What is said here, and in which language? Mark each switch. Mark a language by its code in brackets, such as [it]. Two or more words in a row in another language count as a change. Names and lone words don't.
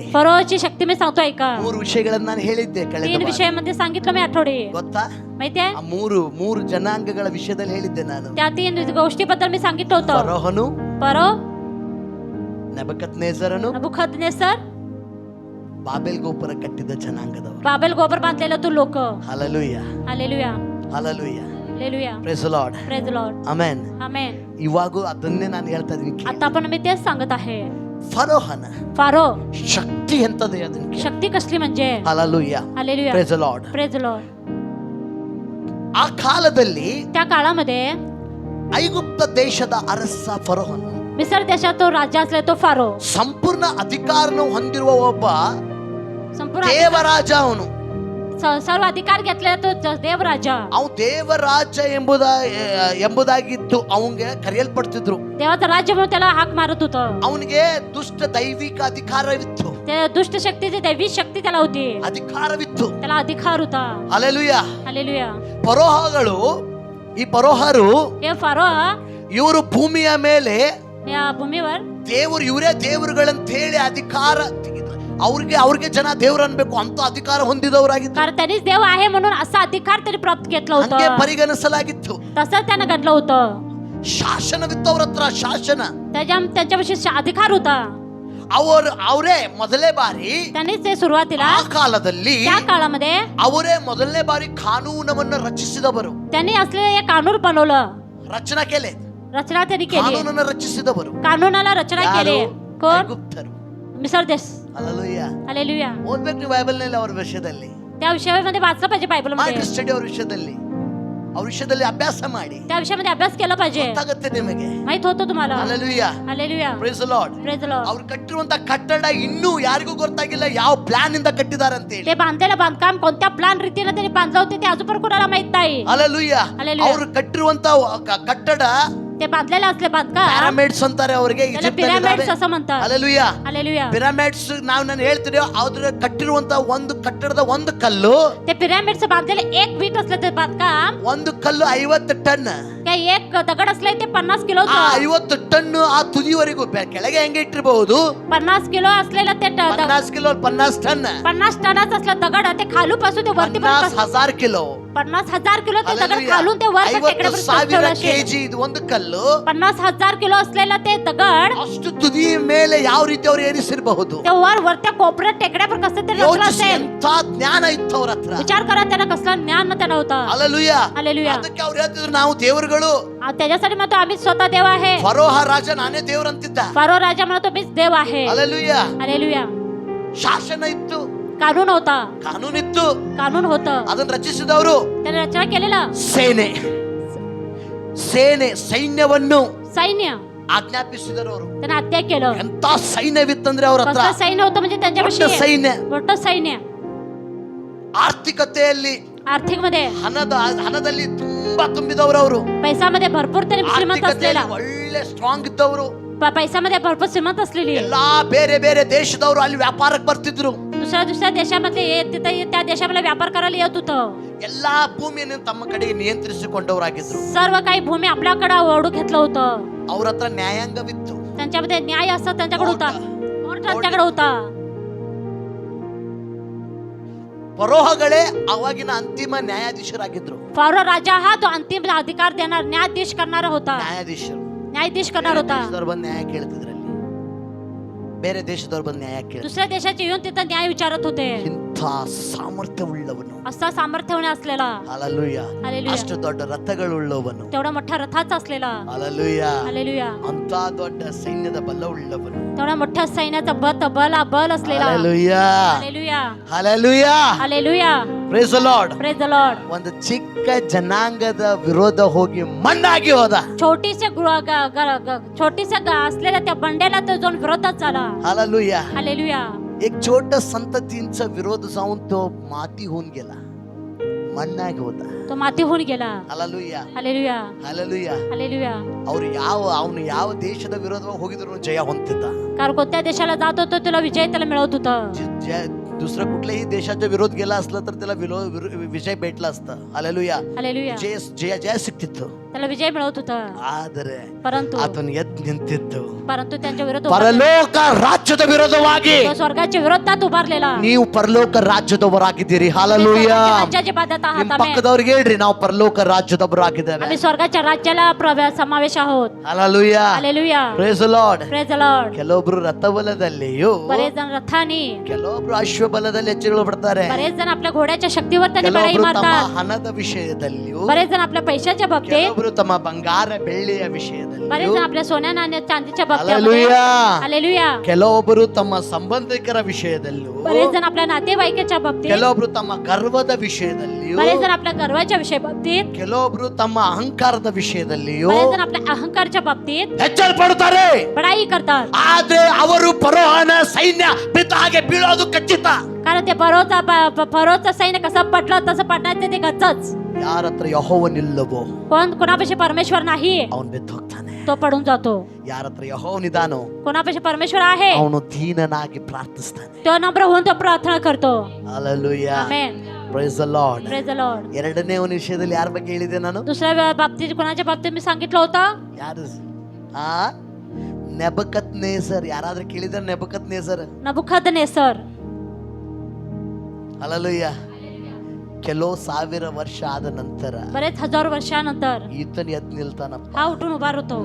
[mr] फरोची शक्ती मी सांगतो ऐका. [kn] 3 ವಿಷಯಗಳನ್ನ ನಾನು ಹೇಳಿದ್ದೆ ಕಳೆದ 3 ವಾರ. [mr] विषयामध्ये सांगितलं मी आठवडे. [kn] ಗೊತ್ತಾ? [mr] माहितीये [kn] ಆ ಮೂರು ಜನಾಂಗಗಳ ವಿಷಯದಲ್ಲಿ ಹೇಳಿದ್ದೆ ನಾನು. [mr] त्या 3 गोष्टीबद्दल मी सांगितलं होतं. [kn] ಫರೋಹನು, [mr] फरो [kn] ನೆಬಕದ್ನೆಜರನು [mr] नबुखदनेस्सर [kn] ಬಾಬೆಲ್ ಗೋಪುರ ಕಟ್ಟಿದ ಜನಾಂಗದವರು. [mr] बाबेल गोबर बांधलेलं तू लोक. [kn] ಹಲ್ಲೆಲೂಯ, [mr] हालेलुया, [kn] ಹಲ್ಲೆಲೂಯ, [mr] हालेलुया. [en] Praise the Lord, Praise the Lord. [kn] ಆಮೆನ್. [mr] आमेन. [kn] ಇವಾಗೂ ಅದನ್ನೇ ನಾನು ಹೇಳ್ತಾ ಇದ್ದೀನಿ. [mr] आता पण मी तेच सांगत आहे. [kn] ಫರೋಹನ [mr] फारो [kn] ಶಕ್ತಿ ಎಂತದೆ ಅದಕ್ಕೆ. [mr] शक्ती कसली म्हणजे. [kn] ಹಲ್ಲೆಲೂಯ, [mr] हालेलुया, [en] Praise the Lord. Praise the Lord. [kn] ಆ ಕಾಲದಲ್ಲಿ [mr] त्या काळामध्ये [kn] ಐಗುಪ್ತ ದೇಶದ ಅರಸ ಫರೋಹನು [mr] मिस्र देशात तो राजा असले तो फारो [kn] ಸಂಪೂರ್ಣ ಅಧಿಕಾರವನ್ನು ಹೊಂದಿರುವ ಒಬ್ಬ [mr] संपूर्ण [kn] ದೇವರಾಜ. ಅವನು [mr] सर्व अधिकार घेतलेला तो देवराजा. [kn] ಅವನು ದೇವರಾಜ ಎಂಬುದಾಗಿತ್ತು ಅವನಿಗೆ ಕರೆಯಲ್ಪಡ್ತಿದ್ರು. [mr] देवाचं राज्य म्हणून त्याला हाक मारत होतं. [kn] ಅವನಿಗೆ ದುಷ್ಟ ದೈವಿಕ ಅಧಿಕಾರವಿತ್ತು, [mr] ते दुष्ट शक्तीची दैवी शक्ती त्याला होती, [kn] ಅಧಿಕಾರವಿತ್ತು. [mr] त्याला अधिकार होता. [kn] ಹಲ್ಲೆಲೂಯ. [mr] हालेलुया. [kn] ಫರೋಹಗಳು, ಈ ಫರೋಹರು [mr] हे फारो [kn] ಇವರು ಭೂಮಿಯ ಮೇಲೆ [mr] या भूमीवर [kn] ದೇವರು, ಇವರೇ ದೇವರುಗಳಂತ ಹೇಳಿ ಅಧಿಕಾರ ಅವ್ರಿಗೆ ಜನ ದೇವ್ರು ಅನ್ಬೇಕು ಅಂತ ಅಧಿಕಾರ ಹೊಂದಿದವರಾಗಿತ್ತು. [mr] कारण त्यांनीच देव आहे म्हणून असा अधिकार त्यांनी प्राप्त घेतला [kn] ಹಂಗೆ [mr] होता, [kn] ಪರಿಗಣಿಸಲಾಗಿತ್ತು. [mr] तसंच त्यानं घडलं होतं. [kn] ಶಾಸನವಿತ್ತು ಅವ್ರ ಹತ್ರ, ಶಾಸನ. [mr] त्यांच्यापाशी अधिकार होता. [kn] ಅವರೇ ಮೊದಲೇ ಬಾರಿ [mr] त्यांनीच ते सुरुवातीला [kn] ಆ ಕಾಲದಲ್ಲಿ [mr] त्या काळामध्ये [kn] ಅವರೇ ಮೊದಲನೇ ಬಾರಿ ಕಾನೂನವನ್ನು ರಚಿಸಿದವರು. [mr] त्यांनी असलेलं एक कानून बनवलं, रचना केले रचना त्यांनी केली, [kn] ಕಾನೂನನ್ನು ರಚಿಸಿದವರು [mr] कानूनाला रचना केली. कोण? [kn] ಐಗುಪ್ತರು. [mr] मिस्र देश. [kn] ಹಲ್ಲೆಲೂಯ. [mr] हालेलुया. [kn] ಓದ್ಬೇಕು ನೀವು ಬೈಬಲ್ ನಲ್ಲಿ ಅವ್ರ ವಿಷಯದಲ್ಲಿ, [mr] त्या विषयामध्ये वाचलं पाहिजे बायबल मध्ये, [kn] ಸ್ಟಡಿ ಅವ್ರ ವಿಷಯದಲ್ಲಿ ಅಭ್ಯಾಸ ಮಾಡಿ. [mr] त्या विषयामध्ये अभ्यास केला पाहिजे, [kn] ಗೊತ್ತಾಗುತ್ತೆ ನಿಮಗೆ. [mr] माहित होतं तुम्हाला. [kn] ಹಲ್ಲೆಲೂಯ, [mr] हालेलुया, [en] Praise the Lord. Praise the Lord. [kn] ಅವ್ರು ಕಟ್ಟಿರುವಂತ ಕಟ್ಟಡ ಇನ್ನೂ ಯಾರಿಗೂ ಗೊತ್ತಾಗಿಲ್ಲ ಯಾವ ಪ್ಲಾನ್ ಇಂದ ಕಟ್ಟಿದ್ದಾರೆ ಅಂತ ಹೇಳಿ. [mr] ते बांधलेलं बांधकाम कोणत्या प्लान रीतीने त्यांनी बांधलं होते ते अजून पण कोणाला माहित नाही. [kn] ಹಲ್ಲೆಲೂಯ. ಹಲ್ಲೆಲೂಯ. ಅವ್ರು ಕಟ್ಟಿರುವಂತ ಕಟ್ಟಡ [mr] ते बांधलेलं असले बांधकाम [kn] ಪಿರಮಿಡ್ಸ್ ಅಂತಾರೆ ಅವರಿಗೆ. [mr] त्याला पिरामिड्स असं म्हणतात. [kn] ಹಲ್ಲೆಲೂಯ. [mr] हालेलुया. [kn] ಪಿರಮಿಡ್ಸ್ ನಾನು ಹೇಳ್ತೀನಿ, ಅದ್ರ ಕಟ್ಟಿರುವಂತ ಒಂದು ಕಟ್ಟಡದ ಒಂದು ಕಲ್ಲು, [mr] ते पिरामिड्स बांधलेले एक वीट असले ते बांधकाम, [kn] ಒಂದು ಕಲ್ಲು 50 ಟನ್. [mr] त्या एक दगड असले ते 50 किलो, [kn] ಆ 50 ಟನ್ ಆ ತುದಿವರೆಗೂ ಕೆಳಗೆ ಹೆಂಗೆ ಇಟ್ಟಿರಬಹುದು? [mr] 50 किलो असलेलं ते [kn] 50 ಕಿಲೋ 50 ಟನ್, [mr] 50 टनाचं असलं दगड ते खालूपासून ते वरती [kn] 50,000 ಕಿಲೋ, [mr] 50,000 किलो ते दगड [kn] ಹಲ್ಲೆಲೂಯ. [mr] खालून ते वर [kn] 50,000 ಕೆಜಿ ಇದು ಒಂದು ಕಲ್ಲು. [mr] 50,000 किलो असलेलं ते दगड [kn] ಅಷ್ಟು ತುದಿ ಮೇಲೆ ಯಾವ ರೀತಿ ಅವ್ರು ಏರಿಸಿರಬಹುದು? [mr] ते वरच्या कोपऱ्यात टेकड्यावर कसं ते रचलं [kn] ಯೋಚಿಸಿ, [mr] असेल. [kn] ಎಂತ ಜ್ಞಾನ ಇತ್ತು ಅವ್ರ ಹತ್ರ. [mr] विचार करा त्यांना कसला ज्ञान त्यांना होता. [kn] ಹಲ್ಲೆಲೂಯ. [mr] हालेलुया. [kn] ಅದಕ್ಕೆ ಅವ್ರು ಹೇಳ್ತಿದ್ರು ನಾವು ದೇವರುಗಳು. [mr] त्याच्यासाठी म्हणतो आम्ही स्वतः देव आहे. [kn] ಫರೋಹ ರಾಜ ನಾನೇ ದೇವ್ರು ಅಂತಿದ್ದ. [mr] फारो राजा म्हणतो मीच देव आहे. [kn] ಹಲ್ಲೆಲೂಯ. [mr] हालेलुया. [kn] ಶಾಸನ ಇತ್ತು, [mr] कानून होता, [kn] ಕಾನೂನಿತ್ತು, [mr] कानून होतं, [kn] ಅದನ್ನ ರಚಿಸಿದವರು [mr] त्याने रचना केलेलं [kn] ಸೈನ್ಯವನ್ನು [mr] सैन्य [kn] ಆಜ್ಞಾಪಿಸಿದರು ಅವರು. [mr] त्याने हत्या केलं. [kn] ಎಂತ ಸೈನ್ಯವಿತ್ತಂದ್ರೆ ಅವ್ರ ಹತ್ರ, [mr] कसलं सैन्य होतं म्हणजे त्यांच्यापाशी [kn] ದೊಡ್ಡ ಸೈನ್ಯ. [mr] मोठं सैन्य. [kn] ಆರ್ಥಿಕತೆಯಲ್ಲಿ [mr] आर्थिक मध्ये [kn] ಹಣದಲ್ಲಿ ತುಂಬಾ ತುಂಬಿದವರು ಅವರು. [mr] पैशामध्ये भरपूर तरी श्रीमंत असलेला, [kn] ಒಳ್ಳೆ ಸ್ಟ್ರಾಂಗ್ ಇದ್ದವರು. [mr] पैशामध्ये भरपूर श्रीमंत असलेली. [kn] ಎಲ್ಲಾ ಬೇರೆ ಬೇರೆ ದೇಶದವರು ಅಲ್ಲಿ ವ್ಯಾಪಾರಕ್ಕೆ ಬರ್ತಿದ್ರು. [mr] दुसऱ्या देशामधले तिथे त्या देशामध्ये व्यापार करायला येत होतं. [kn] ಎಲ್ಲಾ ಭೂಮಿಯನ್ನು ತಮ್ಮ ಕಡೆಗೆ ನಿಯಂತ್ರಿಸಿಕೊಂಡವರಾಗಿದ್ರು. [mr] सर्व काही भूमी आपल्याकडे ओढू घेतलं होतं. [kn] ಅವ್ರ ಹತ್ರ ನ್ಯಾಯಾಂಗವಿತ್ತು. [mr] त्यांच्यामध्ये न्याय असं त्यांच्याकडे होता, कोर्ट त्यांच्याकडे होता. [kn] ಫರೋಹಗಳೇ ಅವಾಗಿನ ಅಂತಿಮ ನ್ಯಾಯಾಧೀಶರಾಗಿದ್ರು. [mr] फारो राजा हा तो अंतिम अधिकार देणार, न्यायाधीश करणारा होता, न्यायाधीश करणार होता. [kn] ಬಂದು ನ್ಯಾಯ ಕೇಳ್ತಿದ್ರಲ್ಲಿ, ಬೇರೆ ದೇಶದವ್ರು ಬಂದು ನ್ಯಾಯ ಕೇಳ. [mr] दुसऱ्या देशाचे येऊन तिथं न्याय विचारत होते. [kn] ಇಂಥ ಸಾಮರ್ಥ್ಯವುಳ್ಳವನು, [mr] असा सामर्थ्य असलेला. [kn] ಹಲ್ಲೆಲೂಯ. [mr] हालेलुया. [kn] ಅಷ್ಟು ದೊಡ್ಡ ರಥಗಳುಳ್ಳವನು, [mr] तेवढा मोठा रथाचा असलेला. [kn] ಹಲ್ಲೆಲೂಯ. [mr] हालेलुया. [kn] ಅಂತ ದೊಡ್ಡ ಸೈನ್ಯದ ಬಲವುಳ್ಳವನು, [mr] तेवढा मोठ्या सैन्याचा बल असलेला. [kn] ಹಲ್ಲೆಲೂಯ. [mr] हालेलुया. [kn] ಹಲ್ಲೆಲೂಯ. [mr] हालेलुया. [en] Praise the Lord. Praise the Lord. [kn] ಒಂದು ಚಿಕ್ಕ ಜನಾಂಗದ ವಿರೋಧ ಹೋಗಿ ಮಣ್ಣಾಗಿ ಹೋದ. [mr] छोटीशा असलेल्या त्या बंड्याला तो जाऊन विरोधात झाला. हल्लेलुया. हालेलुया. एक छोटा संततींचा विरोध जाऊन तो माती होऊन गेला, [kn] ಮಣ್ಣಾಗಿ ಹೋದ. [mr] तो माती होऊन गेला. [kn] ಹಲ್ಲೆಲೂಯಾ. [mr] हालेलुया. [kn] ಹಲ್ಲೆಲೂಯಾ. [mr] हालेलुया. [kn] ಅವನು ಯಾವ ದೇಶದ ವಿರೋಧವಾಗಿ ಹೋಗಿದ್ರು ಜಯ ಹೊಂದಿದ್ದ. [mr] कारण कोणत्या देशाला जात होतो तुला विजय त्याला मिळवत होता. दुसऱ्या कुठल्याही देशाचा विरोध गेला असला तर त्याला विजय भेटला असता. हल्लेलूया. हालेलुया. [kn] ಜಯ ಸಿಕ್ತಿತ್ತು. [mr] त्याला विजय मिळत होता. [kn] ಆದರೆ [mr] परंतु [kn] ಆತನು ಎದ್ದು ನಿಂತಿದ್ದು [mr] त्यांच्या विरोध उभारलेला. [kn] ಪರಲೋಕ ರಾಜ್ಯದ ವಿರೋಧವಾಗಿ. [mr] तो स्वर्गाच्या विरोधात उभारलेला. [kn] ನೀವು ಪರಲೋಕ ರಾಜ್ಯದವರಾಗಿದ್ದೀರಿ. ಹಾಲೆಲೂಯಾ. [mr] राज्याची बाध्यता आहात. [kn] ನಿಮ್ಮ ಪಕ್ಕದವ್ರಿಗೆ ಹೇಳ್ರಿ, ನಾವು ಪರಲೋಕ ರಾಜ್ಯದವರಾಗಿದ್ದೇವೆ. [mr] आम्ही स्वर्गाच्या राज्याला समावेश आहोत. [kn] ಹಾಲೆಲೂಯಾ. [mr] हालेलुया. [en] Praise the Lord. Praise the Lord. [kn] ಕೆಲವೊಬ್ರು ರಥಬಲದಲ್ಲಿಯೂ, [mr] बरेच जण रथानी, [kn] ಕೆಲವೊಬ್ರು ಅಶ್ವಬಲದಲ್ಲಿ ಹೆಚ್ಚುಗಳು ಪಡ್ತಾರೆ. [mr] बरेच जण आपल्या घोड्याच्या शक्तीवर त्यांनी बळी [kn] ಕೆಲವೊಬ್ರು ತಮ್ಮ [mr] मारतात. [kn] ಹಣದ ವಿಷಯದಲ್ಲಿಯೂ, [mr] बरेच जण आपल्या पैशाच्या बाबतीत, [kn] ಕೆಲವೊಬ್ರು ತಮ್ಮ ಬಂಗಾರ ಬೆಳ್ಳಿಯ ವಿಷಯದಲ್ಲಿ, [mr] बरेच जण आपल्या सोन्या नाण्या चांदीच्या बाबतीत, हालेलुया. हालेलुया. [kn] ಕೆಲವೊಬ್ಬರು ತಮ್ಮ ಸಂಬಂಧಿಕರ ವಿಷಯದಲ್ಲೂ, [mr] बरेच जण आपल्या नातेवाईकाच्या बाबतीत, [kn] ಕೆಲವೊಬ್ರು ತಮ್ಮ ಗರ್ವದ ವಿಷಯದಲ್ಲಿಯೂ, [mr] बरेच जण आपल्या गर्वाच्या विषय बाबतीत, [kn] ಕೆಲವೊಬ್ರು ತಮ್ಮ ಅಹಂಕಾರದ ವಿಷಯದಲ್ಲಿಯೂ [mr] बरेच जण आपल्या अहंकारच्या बाबतीत [kn] ಹೆಚ್ಚಲ್ಪಡುತ್ತಾರೆ. [mr] बडाई करतात. [kn] ಆದ್ರೆ ಅವರು ಫರೋಹನ ಸೈನ್ಯ ಬಿದ್ದ ಹಾಗೆ ಬೀಳೋದು ಖಚಿತ. [mr] कारण ते फरोचा सैन्य कसं पडलं तसं पडण्याचे ते गच्चच. [kn] ಯಾರ ಹತ್ರ ಯೆಹೋವನಿಲ್ಲವೋ [mr] कोणापाशी परमेश्वर नाही [kn] ಅವನು ಬಿದ್ದು ಹೋಗ್ತಾನೆ. [mr] तो पडून जातो. [kn] ಯಾರ ಹತ್ರ ಯೆಹೋವನಿದಾನೋ [mr] कोणापाशी परमेश्वर आहे [kn] ಅವನು ದೀನನಾಗಿ ಪ್ರಾರ್ಥಿಸ್ತಾನೆ. [mr] तो नम्र होऊन तो प्रार्थना करतो. [kn] ಹಾಲೆಲೂಯಾ. [mr] आमेन. [en] Praise the Lord. Praise the Lord. [kn] ಎರಡನೇ ಒಂದು ವಿಷಯದಲ್ಲಿ ಯಾರ ಬಗ್ಗೆ ಹೇಳಿದೆ ನಾನು? [mr] दुसऱ्या बाबतीत कोणाच्या बाबतीत मी सांगितलं होतं? [kn] ಯಾರು? ನೆಬಕದ್ನೆಸರ್. ಯಾರಾದ್ರೂ ಕೇಳಿದ್ರೆ ನೆಬಕದ್ನೆಸರ್? [mr] नबुखदनेस्सर. [kn] ಹಾಲೆಲೂಯಾ. ಕೆಲವು ಸಾವಿರ ವರ್ಷ ಆದ ನಂತರ [mr] बरेच हजारो वर्षानंतर [kn] ಈತನ ಎದ್ದು ನಿಲ್ತಾನಪ್ಪ. [mr] हा उठून उभा होतो.